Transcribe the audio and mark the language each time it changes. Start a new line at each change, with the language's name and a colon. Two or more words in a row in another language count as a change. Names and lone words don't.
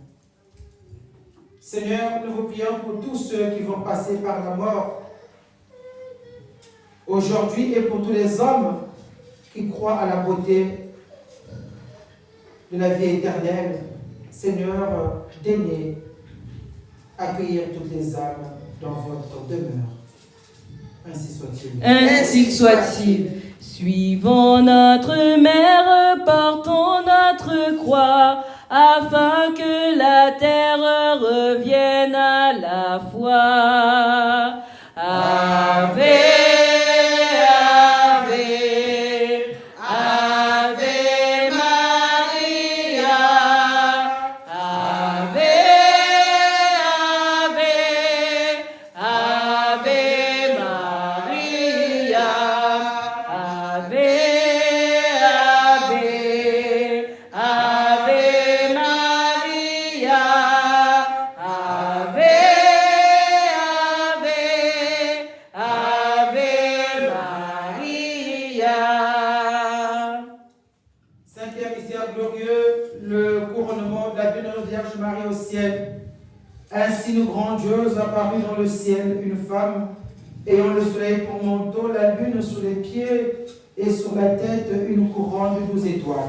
French: Seigneur, nous vous prions pour tous ceux qui vont passer par la mort aujourd'hui et pour tous les hommes qui croient à la beauté de la vie éternelle, Seigneur, daignez accueillir toutes les âmes dans votre demeure. Ainsi soit-il. Ainsi soit-il. Suivons notre mère, portons notre croix, afin que la terre revienne à la foi.
Latin: Ave, Ave, Ave Maria, Ave, Ave, Ave Maria, Ave, Ave, Ave Maria, Ave, Ave, Ave Maria.
French: Cinquième mystère glorieux, le couronnement de la Bienheureuse Vierge Marie au ciel. Ainsi nous grandiose apparut dans le ciel une femme ayant le soleil pour manteau, la lune sur les pieds et sur la tête une couronne de 12 étoiles.